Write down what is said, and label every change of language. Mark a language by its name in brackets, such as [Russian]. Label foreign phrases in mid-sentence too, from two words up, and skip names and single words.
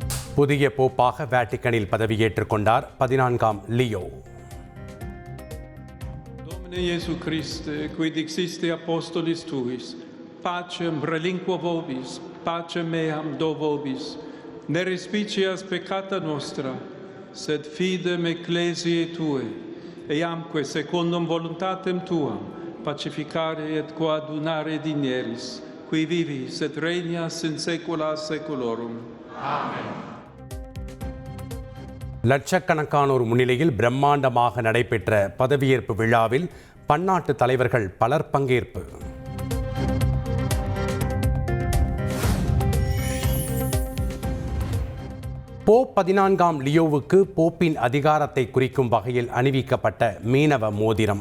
[Tamil] புதிய போப்பாக வேட்டிக்கனில் பதவியேற்றுக் கொண்டார் 14ஆம் லியோ. [Latin] Domine Iesu Christe, quid existe apostolis tuis, pacem relinquo vobis, pacem meam do vobis, ne respicias peccata nostra, sed fidem ecclesiae tue, eamque secundum voluntatem tuam, pacificare et coadunare dinieris, qui vivis et regnas in saecula saeculorum. Amen. [Tamil] லட்சக்கணக்கானோர் முன்னிலையில் பிரம்மாண்டமாக நடைபெற்ற பதவியேற்பு விழாவில் பன்னாட்டு தலைவர்கள் பலர் பங்கேற்பு. போப் 14ஆம் லியோவுக்கு போப்பின் அதிகாரத்தை குறிக்கும் வகையில் அணிவிக்கப்பட்ட மீனவ மோதிரம்.